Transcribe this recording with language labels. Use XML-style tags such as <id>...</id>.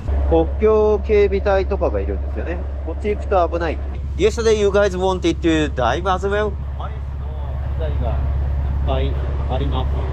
<ja>国境警備隊とかがいるんですよね。こっち行くと危ない。</ja> <en>Yesterday you guys wanted to dive as well?</en> <ja>マリスの機材がいっぱいあります。</ja>